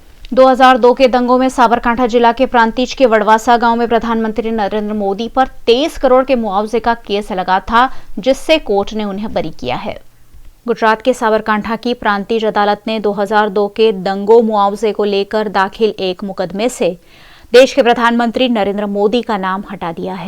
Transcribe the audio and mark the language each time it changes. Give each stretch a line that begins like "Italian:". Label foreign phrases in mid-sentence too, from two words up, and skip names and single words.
Hindi: 2002 के दंगों में साबरकांठा जिला के प्रांतिज के वडवासा गांव में प्रधानमंत्री नरेंद्र मोदी पर 23 करोड़ के मुआवजे का केस लगा था, जिससे कोर्ट ने उन्हें बरी किया है। गुजरात के साबरकांठा की प्रांतिज अदालत ने 2002 के दंगों मुआवजे को लेकर दाखिल एक मुकदमे से देश के प्रधानमंत्री नरेंद्र मोदी का नाम हटा दिया है।